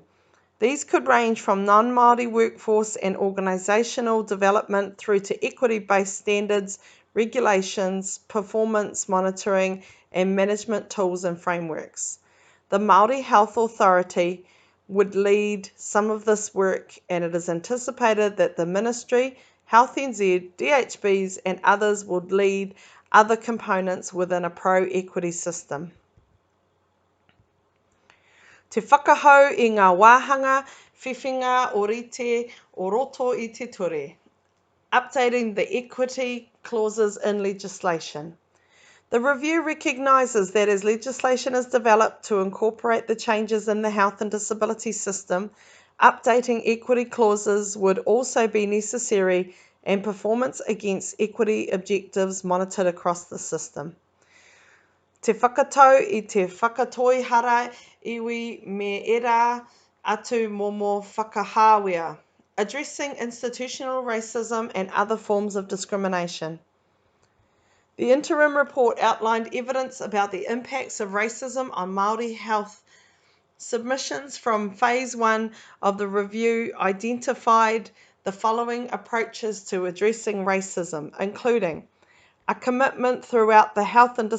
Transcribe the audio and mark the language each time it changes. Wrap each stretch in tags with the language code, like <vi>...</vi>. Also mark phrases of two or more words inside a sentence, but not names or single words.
<en>These could range from non-Māori workforce and organisational development through to equity-based standards, regulations, performance monitoring and management tools and frameworks. The Māori Health Authority would lead some of this work, and it is anticipated that the Ministry, Health NZ, DHBs and others would lead other components within a pro-equity system.</en> <mi>Te whakahau I ngā wāhanga, whiwhinga orite o roto I te ture.</mi> <en>Updating the equity clauses in legislation. The review recognises that as legislation is developed to incorporate the changes in the health and disability system, updating equity clauses would also be necessary and performance against equity objectives monitored across the system.</en> <mi>Te whakatau I te whakatoihara iwi me era atu momo whakahāwea,</mi> <en>addressing institutional racism and other forms of discrimination. The interim report outlined evidence about the impacts of racism on Māori health. Submissions from Phase 1 of the review identified the following approaches to addressing racism, including a commitment throughout the health and</en>